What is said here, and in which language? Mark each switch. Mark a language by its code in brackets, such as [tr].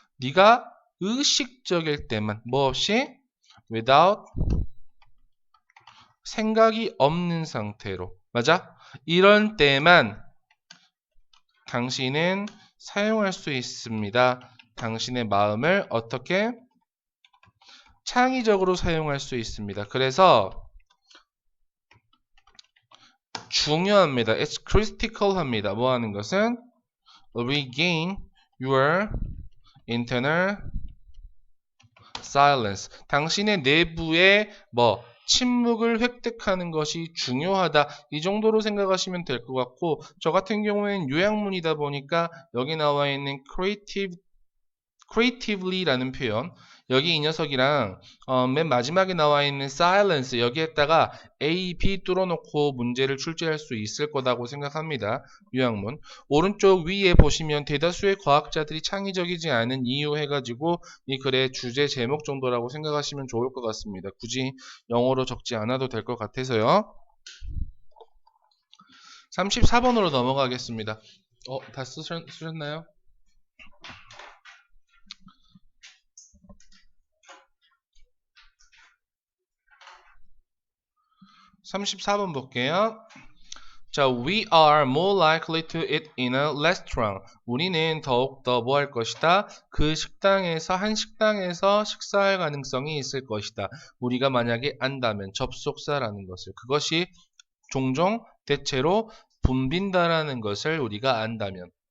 [ko] 네가 의식적일 때만 뭐 없이 without 생각이 없는 상태로. 맞아? 이런 때만 당신은 사용할 수 있습니다. 당신의 마음을 어떻게 창의적으로 사용할 수 있습니다. 그래서 중요합니다. [en] It's critical [ko] 합니다. 뭐 하는 것은 [en] regain your internal silence. [ko] 당신의 내부의 침묵을 획득하는 것이 중요하다. 이 정도로 생각하시면 될 것 같고 저 같은 경우에는 요약문이다 보니까 여기 나와 있는 creatively라는 표현 여기 이 녀석이랑 맨 마지막에 나와 있는 silence 여기에다가 A, B 뚫어놓고 문제를 출제할 수 있을 거라고 생각합니다. 요약문 오른쪽 위에 보시면 대다수의 과학자들이 창의적이지 않은 이유 해가지고 이 글의 주제 제목 정도라고 생각하시면 좋을 것 같습니다. 굳이 영어로 적지 않아도 될 것 같아서요. 34번으로 넘어가겠습니다. 다 쓰셨나요? 34번 볼게요. [en] 자, we are more likely to eat in a restaurant. [ko] 우리는 더욱더 뭐 할 것이다? 그 식당에서, 한 식당에서 식사할 가능성이 있을 것이다. 우리가 만약에 안다면 접속사라는 것을. 그것이 종종 대체로 붐빈다라는 것을 우리가 안다면.